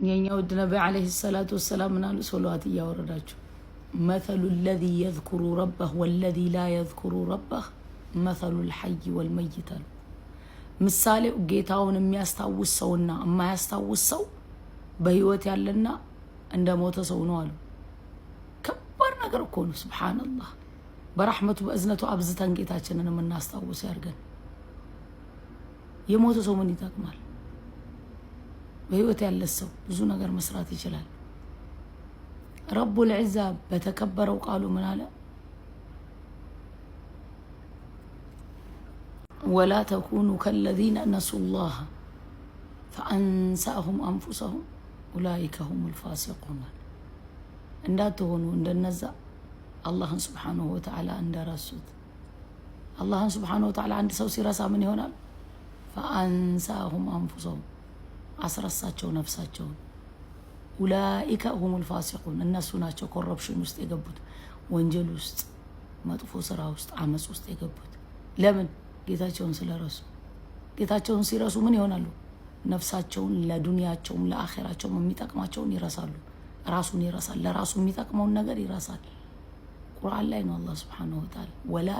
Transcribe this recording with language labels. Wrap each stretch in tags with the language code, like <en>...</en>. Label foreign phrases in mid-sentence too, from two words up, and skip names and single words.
<am>የኛው ነቢ</am> <ar>عليه الصلاة والسلام</ar> <am>ምናሉ ሶላዋት እያወረዳችሁ</am> <ar>مثل الذي يذكر ربه والذي لا يذكر ربه مثل الحي والميت</ar> <am>ምሳሌው ጌታውን የሚያስታውስ ሰውና የማያስታውስ ሰው በህይወት ያለና እንደ ሞተ ሰው ነው አሉ። ከባድ ነገር እኮ ነው። ሱብሃንአላህ በረህመቱ በእዝነቱ አብዝተን ጌታችንን የምናስታውስ ያርገን። የሞተ ሰው ምን ይጠቅማል? በህይወት ያለ ሰው ብዙ ነገር መስራት ይችላል።</am> <ar>رب العزة</ar> <am>በተከበረው ቃሉ ምን አለ?</am> <ar>ولا تكونوا كالذين نسوا الله فأنساهم أنفسهم أولئك هم الفاسقون</ar> <am>እንዳትሆኑ እንደነዛ አላህን</am> <ar>سبحانه وتعالى</ar> <am>እንደረሱት። አላህን</am> <ar>سبحانه وتعالى</ar> <am>አንድ ሰው ሲረሳ ምን ይሆናል?</am> <ar>فأنساهم أنفسهم</ar> <am>አስረሳቸው ነፍሳቸውን።</am> <ar>أولئك هم الفاسقون</ar> <am>እነሱ ናቸው ኮረፕሽን ውስጥ የገቡት፣ ወንጀል ውስጥ፣ መጥፎ ስራ ውስጥ፣ አመጽ ውስጥ የገቡት። ለምን? ጌታቸውን ስለረሱ። ጌታቸውን ሲረሱ ምን ይሆናሉ? ነፍሳቸውን ለዱንያቸውም ለአኺራቸውም የሚጠቅማቸውን ይረሳሉ። ራሱን ይረሳል። ለራሱ የሚጠቅመውን ነገር ይረሳል። ቁርአን ላይ ነው አላህ</am> <ar>سبحانه وتعالى</ar> <am>ወላ</am>